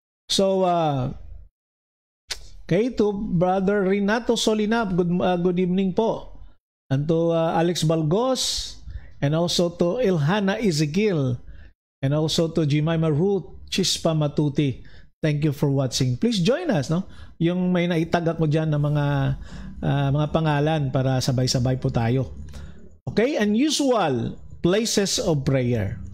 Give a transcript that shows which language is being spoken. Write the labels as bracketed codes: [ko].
[en] So, okay, to Brother Renato Solinap, good evening po. And to Alex Balgos, and also to Ilhana Ezekiel, and also to Jemima Ruth Chispa Matuti. Thank you for watching. Please join us, no? [tl] Yung may naitag ako dyan ng mga pangalan para sabay-sabay po tayo. [en] Okay, unusual places of prayer.